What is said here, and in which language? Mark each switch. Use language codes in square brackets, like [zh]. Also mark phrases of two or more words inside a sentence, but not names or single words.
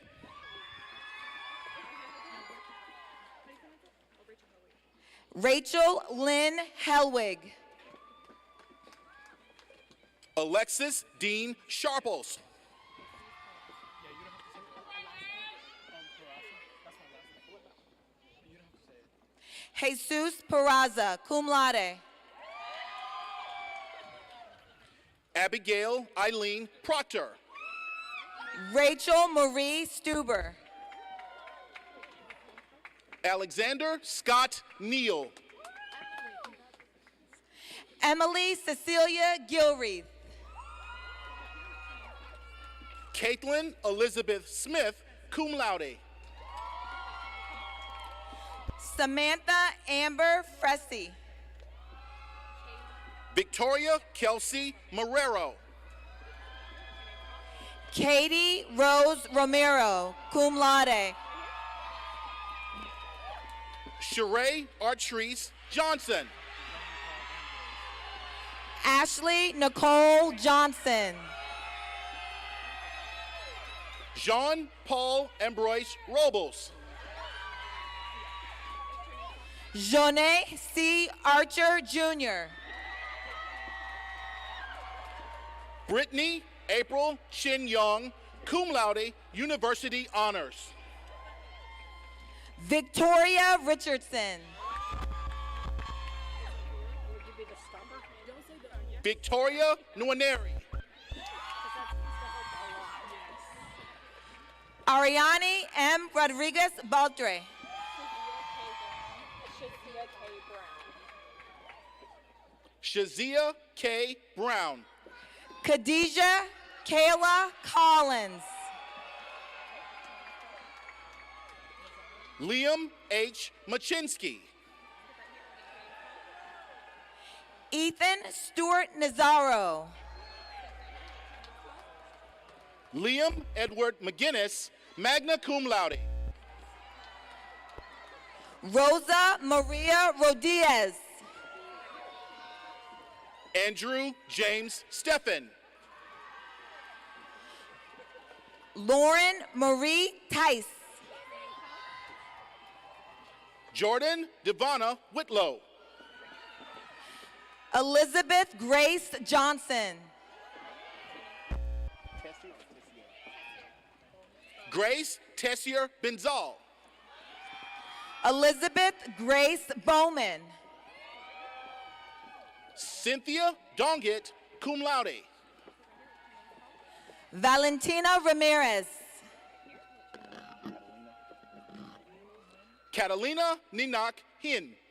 [en] Rachel Lynn Helwig. Alexis Dean Sharples. Jesus Peraza, [la] cum laude. [en] Abigail Eileen Proctor. Rachel Marie Stuber. Alexander Scott Neal. Emily Cecilia Gilreath. Caitlin Elizabeth Smith, [la] cum laude. [en] Samantha Amber Fressy. Victoria Kelsey Marrero. Katie Rose Romero, [la] cum laude. [en] Sheree Artrice Johnson. Ashley Nicole Johnson. Jean Paul Ambroise Robles. Jonet C. Archer Jr. Brittany April Shin Young, [la] cum laude, [en] University Honors. Victoria Richardson. Victoria Nwaneri. Ariane M. Rodriguez Baltre. Shazia K. Brown. Khadijah Kayla Collins. Liam H. Machinsky. Ethan Stewart Nazaro. Liam Edward McGinnis, [la] magna cum laude. [en] Rosa Maria Rodriguez. Andrew James Steffen. Lauren Marie Tice. Jordan Devonna Whitlow. Elizabeth Grace Johnson. Grace Tessier Benzal. Elizabeth Grace Bowman. Cynthia Dongit, [la] cum laude. [en] Valentina Ramirez. Catalina Ninak Hin.